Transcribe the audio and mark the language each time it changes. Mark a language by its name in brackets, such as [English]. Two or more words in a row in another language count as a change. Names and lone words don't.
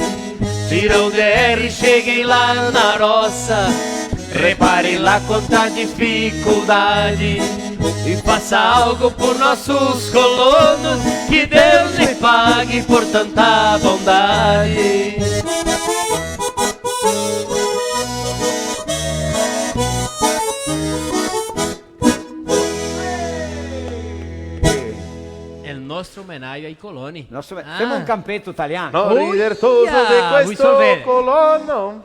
[Portuguese] Tira o DR, cheguem lá na roça, reparem lá quanta dificuldade. E faça algo por nossos colonos, que Deus lhe pague por tanta bondade. [Italian] Nostro omenaggio ai coloni. Facciamo un campetto italiano. No, ridertoso di questo colono.